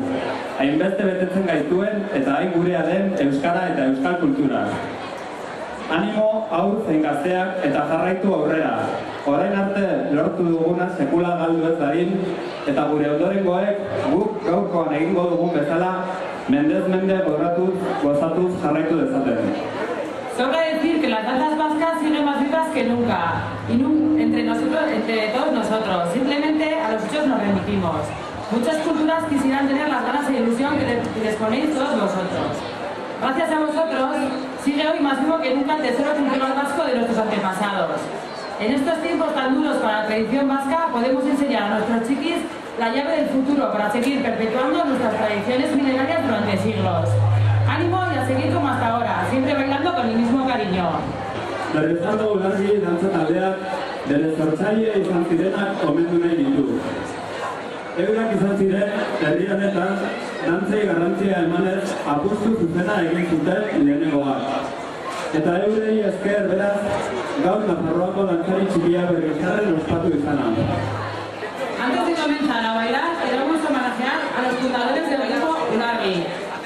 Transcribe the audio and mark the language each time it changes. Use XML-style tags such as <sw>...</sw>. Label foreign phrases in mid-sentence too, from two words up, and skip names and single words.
<eu>Hainbeste betetzen gaituen eta hain gurea den euskara eta euskal kultura. Animo, haur zein gazteak eta jarraitu aurrera. Orain arte lortu duguna sekula galdu ez darin, eta gure ondorengoek guk gaurkoan egingo dugun bezala, mendez mende gozatuz jarraitu dezaten.</eu> <es>Sobra decir que las danzas vascas siguen más vivas que nunca, y entre todos nosotros. Simplemente a los hechos nos remitimos. Muchas culturas quisieran tener las ganas e ilusión que les ponéis todos vosotros. Gracias a vosotros, sigue hoy más vivo que nunca el tesoro cultural vasco de nuestros antepasados. En estos tiempos tan duros para la tradición vasca, podemos enseñar a nuestros chiquis la llave del futuro para seguir perpetuando nuestras tradiciones milenarias durante siglos. ¡Ánimo y a seguir como hasta ahora, siempre bailando con el mismo cariño!</es> <eu>Berrizardo Ulargi dantza taldeak bere sortzaile izan zirenak omendu nahi ditu. Eurak izan ziren, herri honetan, dantzei garrantzia emanez apustu zuzena egin zuten lehenengoak. Eta eurei esker beraz, gaur Nafarroako dantzari txikia berrizarren ospatu izana.</eu> <es>Antes de comenzar a bailar, queremos homenajear a los fundadores del grupo Ulargi.</es>